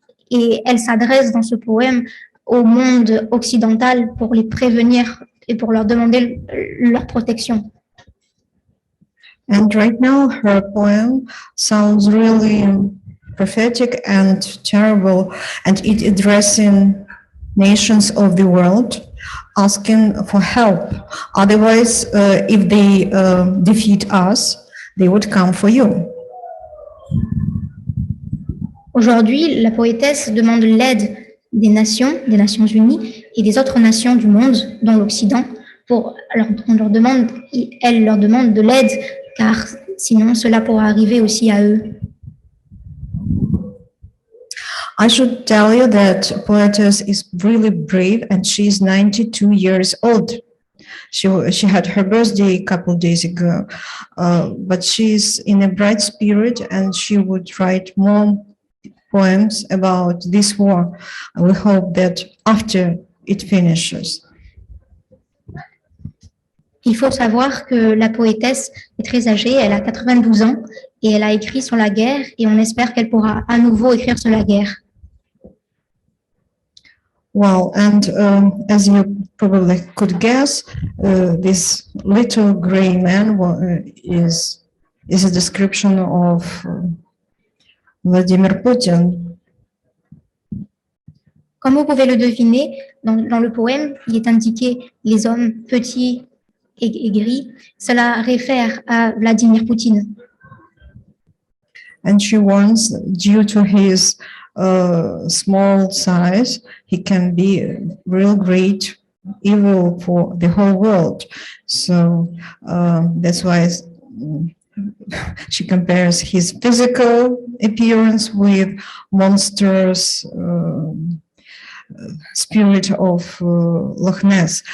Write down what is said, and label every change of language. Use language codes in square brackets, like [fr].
[fr] Et elle s'adresse dans ce poème au monde occidental pour les prévenir et pour leur demander leur protection. [en] And right now, her poem sounds really prophetic and terrible, and it addressing nations of the world, asking for help. Otherwise, if they defeat us, they would come for you. [fr] Aujourd'hui, la poétesse demande l'aide des Nations Unies et des autres nations du monde, dont l'Occident, elle leur demande de l'aide, car sinon cela pourra arriver aussi à eux. [en] I should tell you that poetess is really brave and she's 92 years old. She had her birthday a couple of days ago, but she's in a bright spirit and she would write more poems about this war. And we hope that after it finishes. [fr] Il faut savoir que la poétesse est très âgée, elle a 92 ans et elle a écrit sur la guerre et on espère qu'elle pourra à nouveau écrire sur la guerre. [en] Well, and as you probably could guess, this little gray man is a description of Vladimir Putin. [fr] Comme vous pouvez le deviner, dans le poème, il est indiqué les hommes petits et gris. Cela réfère à Vladimir Poutine. [en] And she warns, due to his small size, he can be a real great evil for the whole world. So that's why she compares his physical appearance with monsters' spirit of Loch Ness.